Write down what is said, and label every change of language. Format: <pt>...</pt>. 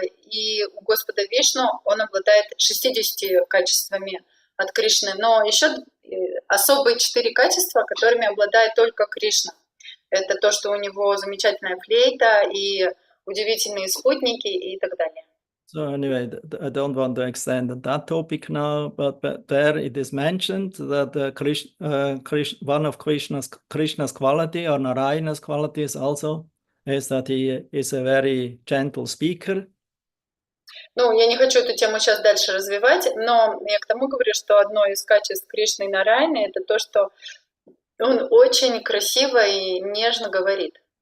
<ru>и у Господа Вишну он обладает 60 качествами от Кришны, но еще особые 4 качества, которыми обладает только Кришна. Это то, что у него замечательная флейта и удивительные спутники и так далее.</ru> <en>So anyway, I don't want to extend that topic now, but there it is mentioned that one of Krishna's quality or Narayana's qualities also is that he is a very gentle speaker.</en> <ru>Ну, я не хочу эту тему сейчас дальше развивать, но я к тому говорю, что одно из качеств Кришны и Нараяны – это то, что он очень красиво и нежно говорит.</ru>